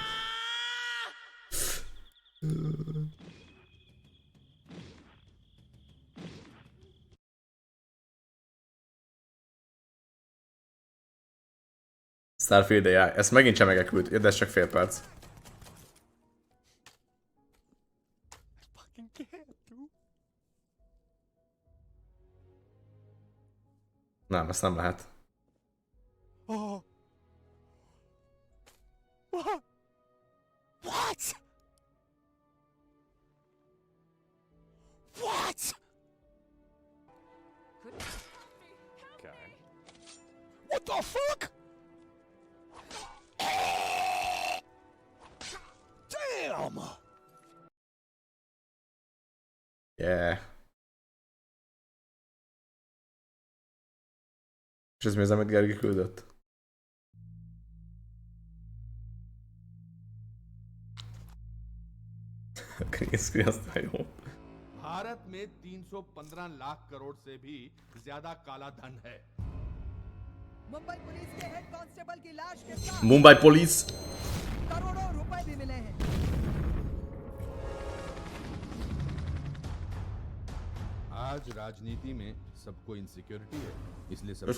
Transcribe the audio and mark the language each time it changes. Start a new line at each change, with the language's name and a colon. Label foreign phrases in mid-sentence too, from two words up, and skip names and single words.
English: Starfield AI.
Hungarian: Ezt megint sem megekült. De ez csak fél perc. Nem, ezt nem lehet.
English: Oh. What? What? What? Okay. What the fuck? Damn! Yeah.
Hungarian: És ez mi az, amit Gergi küldött?
English: Green screen
Hungarian: aztán jó.
Hindi: भारत में 315 लाख करोड़ से भी ज्यादा काला धन है। मुंबई पुलिस के हेड कांस्टेबल की लाश के साथ मुंबई पुलिस करोड़ों रुपए भी मिले हैं। आज राजनीति में सबको इनसिक्योरिटी है, इसलिए सबको